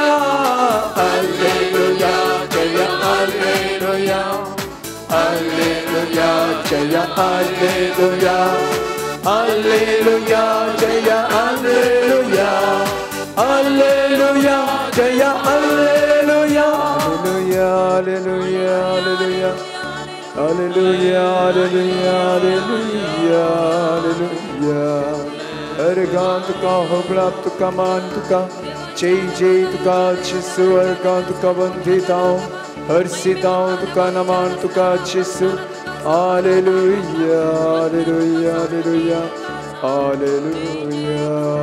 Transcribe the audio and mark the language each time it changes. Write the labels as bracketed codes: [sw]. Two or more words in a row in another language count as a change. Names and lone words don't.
[kn] ಹಲ್ಲೆಲೂಯಾ ಜಯ ಹಲ್ಲೆಲೂಯಾ ಹಲ್ಲೆಲೂಯಾ ಜಯ ಹಲ್ಲೆಲೂಯಾ ಹಲ್ಲೆಲೂಯಾ ಜಯ ಹಲ್ಲೆಲೂಯಾ ಹಲ್ಲೆಲೂಯಾ ಜಯ ಹಲ್ಲೆಲೂಯಾ ಹಲ್ಲೆಲೂಯಾ ಹಲ್ಲೆಲೂಯಾ ಹಲ್ಲೆಲೂಯಾ ಹಲ್ಲೆಲೂಯಾ ಹಲ್ಲೆಲೂಯಾ ಹಲ್ಲೆಲೂಯಾ. [kok] हर गान तुका होबळा तुका मान तुका जय जय तुका जिसू. हर गान तुका वंदितां हर्षितां तुका नमान तुका जिसू. हालेलुया हालेलुया हालेलुया हालेलुया.